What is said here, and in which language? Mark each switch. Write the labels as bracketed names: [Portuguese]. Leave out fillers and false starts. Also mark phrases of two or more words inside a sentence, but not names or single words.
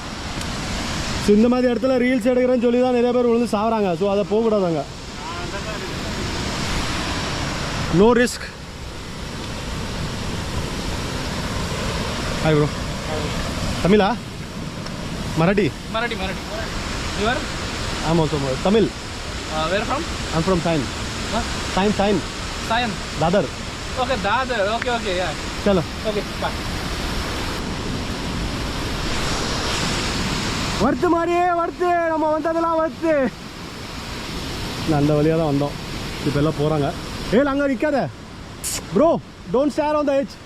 [Tamil] ஸோ இந்த மாதிரி இடத்துல ரீல்ஸ் எடுக்கிறேன்னு சொல்லி தான் நிறைய பேர் விழுந்து சாகுறாங்க. ஸோ அதை போகக்கூடாதாங்க. [English] no risk. hi bro. [Tamil] தமிழா? மராட்டி? [English] Marathi. You are? I'm also Tamil. Where from? I'm from Sain. Huh? Sain. Sayan. Dadar. Okay, Dadar. Okay, yeah. [Hindi] चलो. [English] Okay, bye. [Hindi] वर्त मारिए वर्त [Tamil] நம்ம வந்ததெல்லாம் [Hindi] वर्त. [Tamil] அந்த வழியாக தான் வந்தோம். இப்போ எல்லாம் போகிறாங்க. ஏய் அங்கே நிற்காத ப்ரோ, [English] don't stare on the edge.